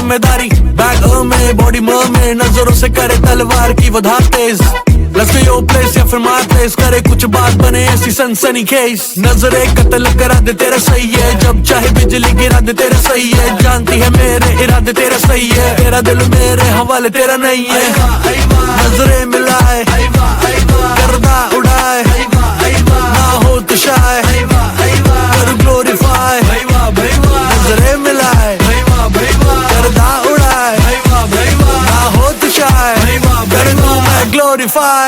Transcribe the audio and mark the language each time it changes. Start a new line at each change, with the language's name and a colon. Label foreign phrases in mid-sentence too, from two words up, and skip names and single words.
Hindi: जिम्मेदारी बैग में बॉडी में नजरों से करे तलवार की वो धार तेज
English: Let's go your place
Hindi: या फिर
English: my place
Hindi: करे कुछ बात बने ऐसी सनसनी केस नजरे कत्ल करा दे तेरा सही है जब चाहे बिजली गिरा दे तेरा सही है जानती है मेरे इरादे तेरा सही है तेरा दिल मेरे हवाले तेरा नहीं है नजरे मिलाए गर्दा उड़ाए ना हो तो शाय कर ग्लोरीफाई नजरे मिलाए गर्दा उड़ाए ना हो तो शाय कर दूं मैं ग्लोरीफाई